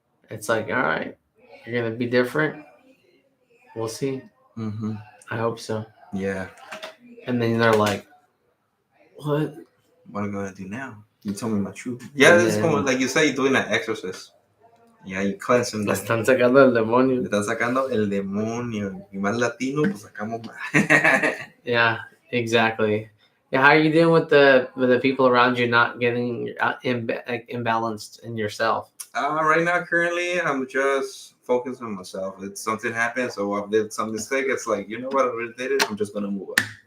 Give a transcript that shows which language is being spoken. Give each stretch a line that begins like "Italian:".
English: It's like, all right, you're going to be different. We'll see. I hope so. Yeah. And then they're like, what? What am I going to do now? You told me my truth. Yeah, it's como, like you say, you're doing an exorcist. Yeah, you cleanse them.
Spanish: Le están sacando el demonio. Le están sacando el demonio. Y más latino, pues sacamos más.
English: Yeah, exactly. Yeah, how are you doing with the people around you not getting imbalanced in yourself? Right now, currently, I'm just focused on myself. If something happens or I did some mistake, it's like, you know what, I already did it. I'm just going to move on.